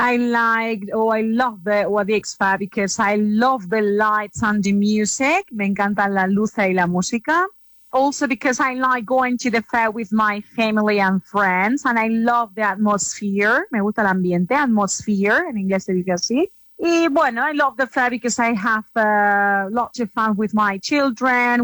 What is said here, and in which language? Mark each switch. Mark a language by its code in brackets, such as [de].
[en] I love the Guadix Fair because I love the lights and the music. [es] Me encantan las luces y la música. [en] Also because I like going to the fair with my family and friends and I love the atmosphere. [es] Me gusta el ambiente, atmosphere, en inglés se dice así. Y bueno, [en] I love the fair because I have lots of fun with my children.